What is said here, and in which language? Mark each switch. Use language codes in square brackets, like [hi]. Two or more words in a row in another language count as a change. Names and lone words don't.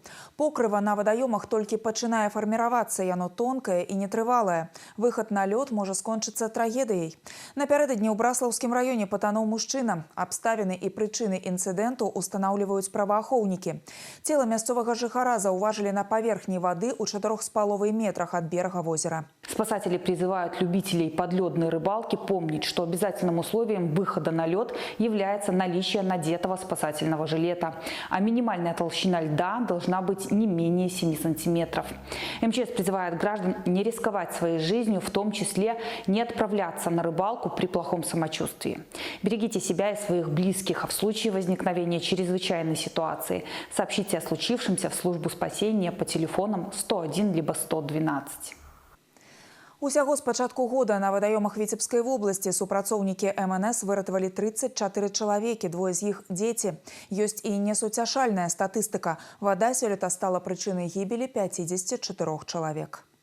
[be] Покрыва на вадаёмах толькі пачынае фарміравацца, яно тонкае і нетрывалае. Выхад на лёд можа скончыцца трагедыяй. Напярэдадні ў Браслаўскім раёне патануў мужчына. Абставіны і прычыны інцыдэнту устанаўліваюць праваахоўнікі. Цела мясцовага жыхара заўважылі на паверхні вады ў 4,5 метрах [ru] от берега [be] возера. [ru] Спасатели призывают любителей подледной рыбалки помнить, что обязательным условием выхода на лед является наличие надетого спасательного жилета, а минимальная толщина льда должна быть не менее 7 сантиметров. МЧС призывает граждан не рисковать своей жизнью, в том числе не отправляться на рыбалку при плохом самочувствии. Берегите себя и своих близких, а в случае возникновения чрезвычайной ситуации сообщите о случившемся в службу спасения по телефонам 101 либо 112. [be] Усяго з пачатку года на вадаёмах Віцебскай вобласці супрацоўнікі МНС выратавалі 34 чалавекі, двое з іх дзеці. Ёсць і несуцяшальная статыстыка. Вада сёлета стала прычынай гібелі 54 чалавек.